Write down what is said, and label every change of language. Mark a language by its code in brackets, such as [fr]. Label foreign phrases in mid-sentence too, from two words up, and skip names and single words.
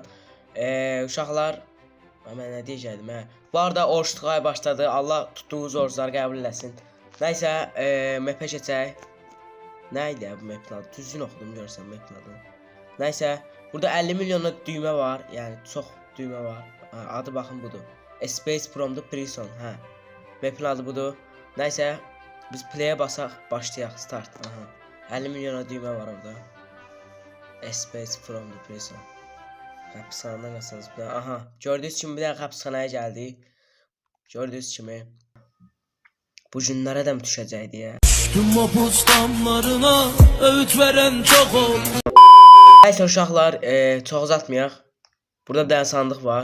[az] Uşaqlar, mən nə deyəcəydim hə? Bu arada oruçluq ay başladı. Allah tutduğunuz oruçları qəbul eləsin. Nəysə, map'ə keçək. Nə idi bu map'in adı? Düzgün oxudum görsən map'in adını. Nəysə, burada 50 milyonluq düymə var. Yəni çox düymə var. Adı baxın budur. Space from the Prison. Hə. Map'in adı budur. Nəysə, biz play'e basaq, başlayaq, start. Aha. 50 milyona düymə var orada. Space from the Prison. Həbsxanadan qaçacağız. Aha. Gördüyünüz kimi bir dənə həbsxanaya gəldik. Gördüyünüz kimi. Bu günlərə də mi düşəcək deyə. [tr] Tüm mapus damlarına öğüt veren çok ol. [az] Nəysə uşaqlar, çox uzatmayaq. Burada bir dənə sandıq var.